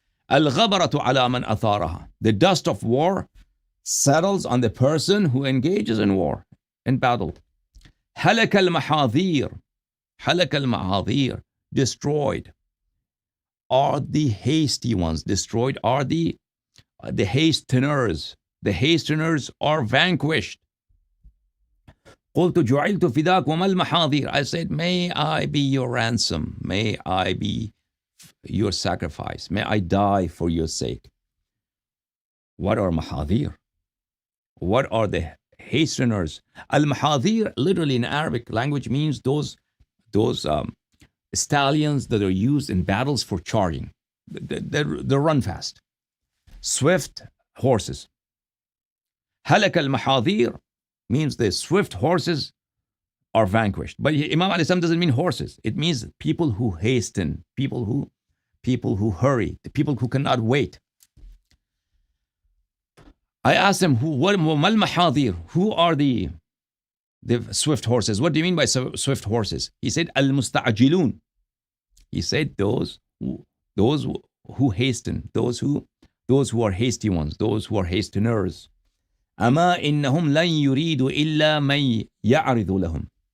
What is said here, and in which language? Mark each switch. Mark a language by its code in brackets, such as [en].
[ar] Al-ghabaratu ala man atharaha. [en] The dust of war settles on the person who engages in war, in battle. [ar] Halak al-mahadhir. Halak al-mahadhir. [en] Destroyed are the hasty ones. Destroyed are the hasteners. The hasteners are vanquished. [ar] قلت جعلت فداك وما المحاذير. [en] I said, may I be your ransom. May I be your sacrifice. May I die for your sake. What are mahadhir? What are the hasteners? Al-mahadhir, literally in Arabic language, means those stallions that are used in battles for charging. They run fast. Swift horses. Halak al-mahadhir means the swift horses are vanquished. But Imam alayhi salam doesn't mean horses. It means people who hasten, people who hurry, the people who cannot wait. I asked him, who are the swift horses? What do you mean by swift horses? He said, al-musta'jilun. He said those who hasten, those who are hasty ones, those who are hasteners. [ar] أما إنهم لن يريدوا إلا من يعرض لهم.